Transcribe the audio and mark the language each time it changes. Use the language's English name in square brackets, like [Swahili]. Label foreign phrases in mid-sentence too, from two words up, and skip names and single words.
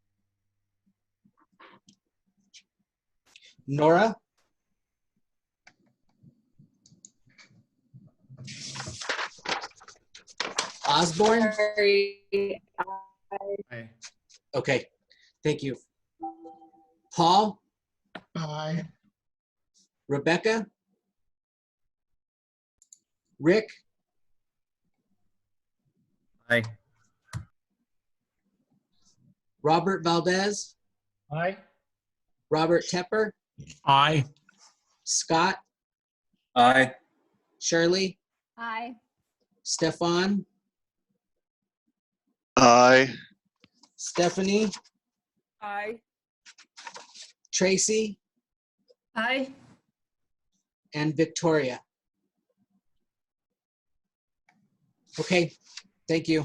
[English] Nora, Osborne. Aye. Okay, thank you. Paul, Aye. Rebecca, Rick, Aye. Robert Valdez, Aye. Robert Tepper, Aye. Scott, Aye. Shirley, Aye. Stefan, Aye. Stephanie, Aye. Tracy, Aye. and Victoria. Okay, thank you.